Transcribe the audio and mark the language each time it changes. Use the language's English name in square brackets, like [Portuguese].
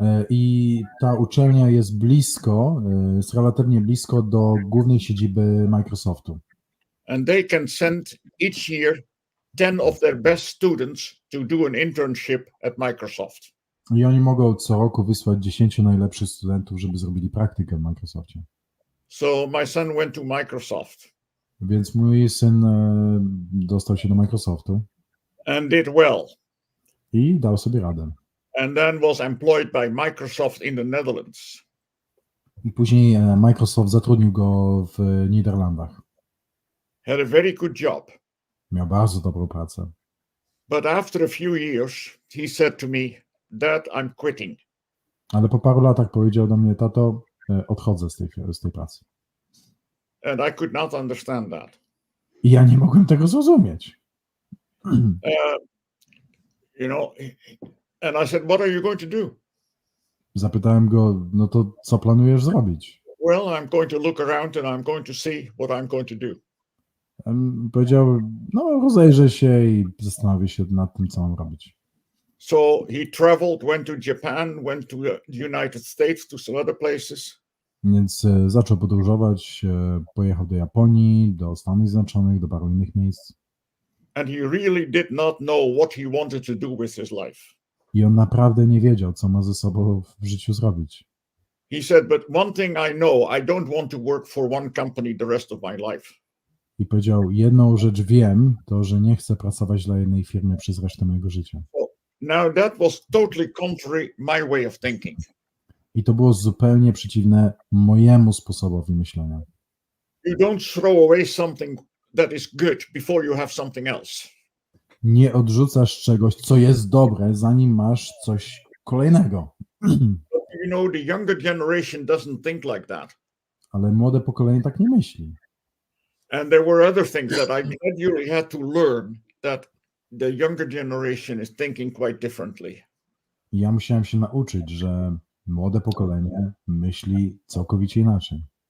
[Polish] I ta uczelnia jest jest relatywnie blisko do głównej siedziby Microsoftu. [English] And they can send each year 10 of their best students to do an internship at Microsoft. [Polish] I oni mogą co roku wysłać 10 najlepszych studentów, żeby zrobili praktykę w Microsoftie. [English] So my son went to Microsoft. [Polish] Więc mój syn dostał się do Microsoftu. [English] And did well. [Polish] I dał sobie radę. [English] And then was employed by Microsoft in the Netherlands. [Polish] I później Microsoft zatrudnił go w Niderlandach. [English] Had a very good job. [Polish] Miał bardzo dobrą pracę. [English] But after a few years, he said to me, "Dad, I'm quitting." [Polish] Ale po paru latach powiedział do mnie: tato, odchodzę z tej pracy. [English] And I could not understand that. [Polish] I ja nie mogłem tego zrozumieć. [English] You know, and I said, "What are you going to do?" [Polish] Zapytałem go: no to co planujesz zrobić? [English] Well, I'm going to look around and I'm going to see what I'm going to do. [Polish] Powiedział: no rozejrzę się i zastanowię się nad tym, co mam robić. [English] So he traveled, went to Japan, went to the United States, to some other places. [Polish] Więc zaczął podróżować, pojechał do Japonii, do Stanów Zjednoczonych, do paru innych miejsc. [English] And he really did not know what he wanted to do with his life. [Polish] I on naprawdę nie wiedział, co ma ze sobą w życiu zrobić. [English] He said, "But one thing I know, I don't want to work for one company the rest of my life." [Polish] I powiedział: jedną rzecz wiem, to że nie chcę pracować dla jednej firmy przez resztę mojego życia. [English] Now that was totally contrary my way of thinking. [Polish] I to było zupełnie przeciwne mojemu sposobowi myślenia. [English] You don't throw away something that is good before you have something else. [Polish] Nie odrzucasz czegoś, co jest dobre, zanim masz coś kolejnego. [English] You know, the younger generation doesn't think like that. [Polish] Ale młode pokolenie tak nie myśli. [English] And there were other things that I gradually had to learn, that the younger generation is thinking quite differently. [Polish] I ja musiałem się nauczyć, że młode pokolenie myśli całkowicie inaczej.